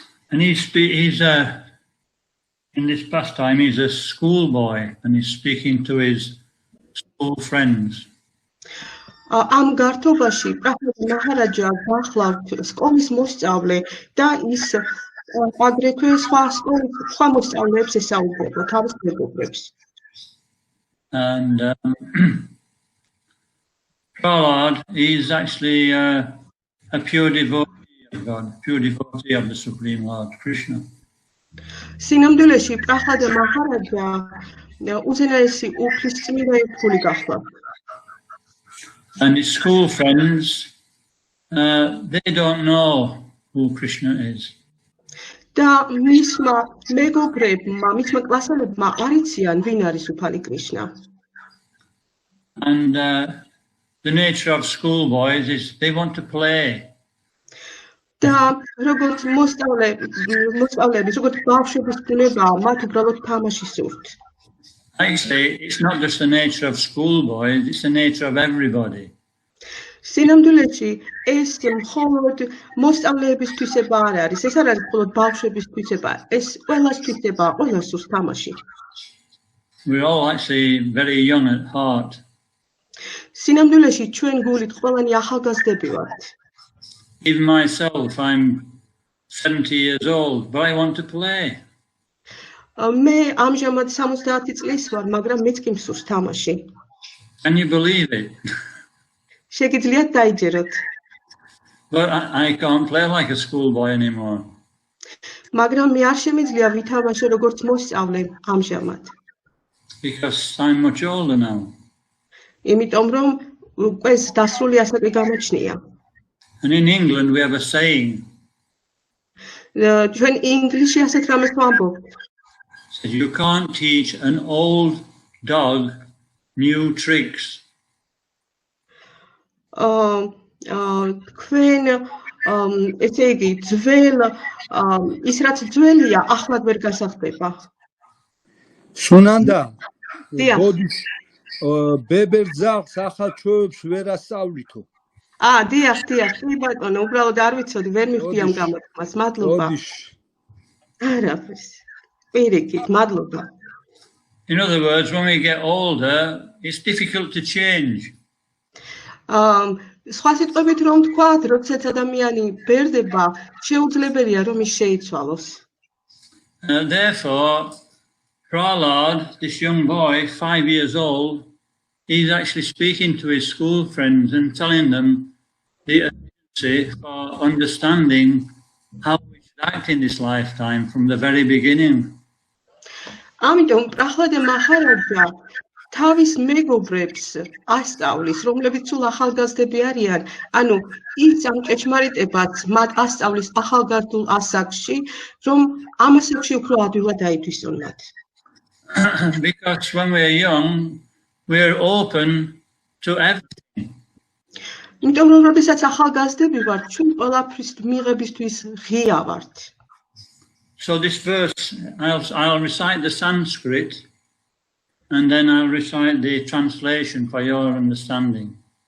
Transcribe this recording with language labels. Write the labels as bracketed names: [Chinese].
[English] and he's in this pastime he's a schoolboy and he's speaking to his school friends. [Georgian] ამ გართობაში პრაჰლადა მაჰარაჯა გახლავთ სკოლის მოსწავლე და ის აგრეთვე სხვა მოსწავლეებს ესაუბრება თავის მეგობრებს. [English] And Prahlad is actually a pure devotee of God, pure devotee of the Supreme Lord Krishna. [Georgian] სინამდვილეში პრაჰლადა მაჰარაჯა უზენაესი უფლისწმინდა ერთგული გახლავთ. [English] And his school friends, they don't know who Krishna is. [Georgian] და მისმა მეგობრებმა, მისმა კლასელებმა არ იციან ვინ არის უფალი კრიშნა. [English] And the nature of schoolboys is they want to play. [Georgian] და როგორც მოსწავლეების, როგორც ბავშვების ბუნებაა, მათ უბრალოდ თამაში სურთ. [English] Actually, it's not just the nature of schoolboys, it's the nature of everybody. [Georgian] სინამდვილეში ეს მხოლოდ მოსწავლეების თვისება არ არის, ეს არ არის მხოლოდ ბავშვების თვისება, ეს ყველას თვისება, ყველას სურს თამაში. [English] We're all actually very young at heart. [Georgian] სინამდვილეში ჩვენ გულით ყველანი ახალგაზრდები ვართ. [English] Even myself, I'm 70 years old, but I want to play. [Georgian] მე ამჟამად 70 წლის ვარ, მაგრამ მეც კი მსურს თამაში. [English] Can you believe it? [Georgian] შეგიძლიათ დაიჯეროთ. [English] But I can't play like a schoolboy anymore. [Georgian] მაგრამ მე არ შემიძლია ვითამაშო როგორც მოსწავლე ამჟამად. [English] Because I'm much older now. [Georgian] იმიტომ რომ უკვე დასრული ასაკი გამოჩნია. [English] And in England we have a saying. [Georgian] ჩვენ ინგლისში ასეთ რამეს ვამბობთ. [English] You can't teach an old dog new tricks. [Georgian] თქვენ ესე იგი ძველ ის რაც ძველია ახლად ვერ გასახდება. სუნანდა ბოდიშ ბებერ ძაღლს ახალ ჩვევებს ვერ ასწავლითო. დიახ, კი ბატონო, უბრალოდ არ ვიცოდი, ვერ მივხვდი ამ გამოთქმას. მადლობა. არაფერს. პირიქით, მადლობა. [English] In other words, when we get older, it's difficult to change. [Georgian] სხვა სიტყვებით რომ ვთქვათ, როდესაც ადამიანი ბერდება, შეუძლებელია რომ ის შეიცვალოს. [English] Therefore, Prahlad, this young boy, 5 years old, he's actually speaking to his school friends and telling them the urgency for understanding how we should act in this lifetime from the very beginning. [Georgian] ამიტომ პრაჰლადა მაჰარაჯა თავის მეგობრებს ასწავლის, რომლებიც სულ ახალგაზრდები არიან, ანუ ის ამ ჭეშმარიტებაც მათ ასწავლის ახალგაზრდულ ასაკში, რომ ამ ასაკში უფრო ადვილად დაითვისონ მათ. [English] Because when we're young, we're open to everything. [Georgian] იმიტომ რომ როდესაც ახალგაზრდები ვართ, ჩვენ ყველაფრის მიღებისთვის ღია ვართ. [English] So this verse, I'll recite the Sanskrit and then I'll recite the translation for your understanding.